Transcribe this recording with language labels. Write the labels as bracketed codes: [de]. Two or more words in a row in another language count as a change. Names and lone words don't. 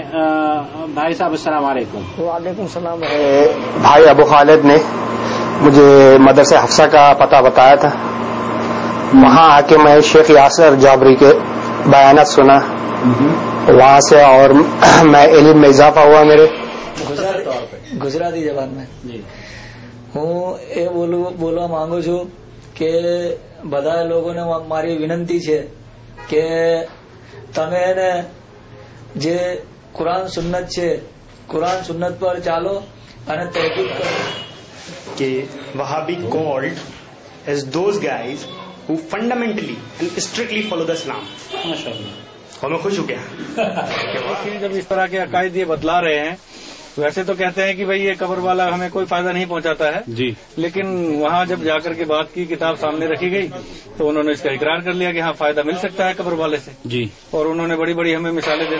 [ur] بھائی صاحب السلام علیکم. وعلیکم السلام. بھائی ابو خالد نے مجھے مدرسہ حفصہ کا پتہ بتایا تھا، وہاں آ کے میں شیخ یاسر جابری کے بیانات سنا وہاں سے، اور میں علم میں اضافہ ہوا میرے. [gu] ગુજરાતી જબાન में હું એ બોલવા માંગુ છું કે બધા લોકોને મારી વિનંતી છે કે તમે એને જે કુરાન સુન્નત છે કુરાન સુન્નત પર ચાલો અને તહકીક કરો. [en] کہ Wahhabi called as those guys who fundamentally and strictly follow the Islam. [ur] اور میں خوش ہو گیا جب اس طرح کے عقائد یہ بتلا رہے ہیں ویسے تو کہتے ہیں کہ بھائی یہ قبر والا ہمیں کوئی فائدہ نہیں پہنچاتا ہے جی، لیکن وہاں جب جا کر کے بات کی، کتاب سامنے رکھی گئی تو انہوں نے اس کا اقرار کر لیا کہ ہاں فائدہ مل سکتا ہے قبر والے سے جی، اور انہوں نے بڑی بڑی ہمیں مثالیں دینا.